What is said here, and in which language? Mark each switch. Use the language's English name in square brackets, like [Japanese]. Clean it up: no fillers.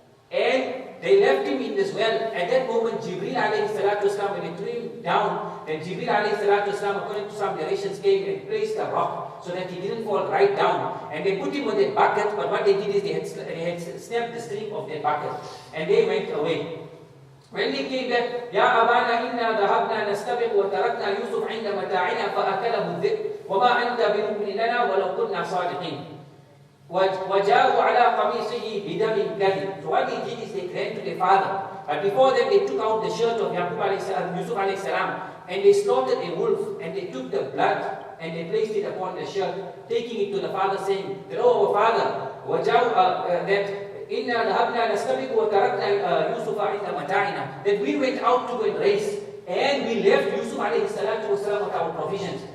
[English] And they left him in this well. At that moment, Jibreel alayhi salatu wasalam, when they threw him down, then Jibreel alayhi salatu wasalam, according to some narrations, came and placed a rock so that he didn't fall right down. And they put him on that bucket, but what they did is they had snapped the string of that bucket. And they went away. When they came back, [Arabic] يَا أَبَانَا إِنَّا ذَهَبْنَا نَسْتَبِقُ وَتَرَكْنَا يُوسُفَ عِنْدَ مَتَاعِنَا فَأَكَلَهُ الذِّئْبُ وَمَا أَنْتَ بِمُؤْمِنٍ لَنَا وَلَوْ كُنَّا صَادِقِينَ. وَجَاءُوا عَلَى قَمِيصِهِ بِدَمٍ كَذِبٍ. [English] So what they did is they ran to their father. But before that, they took out the shirt of Yūsuf alayhi salam, and they slaughtered a wolf, and they took the blood and they placed it upon the shirt, taking it to the father, saying that, oh, our father, that we went out to go and race, and we left Yūsuf alayhi salatu wasalam with our provisions.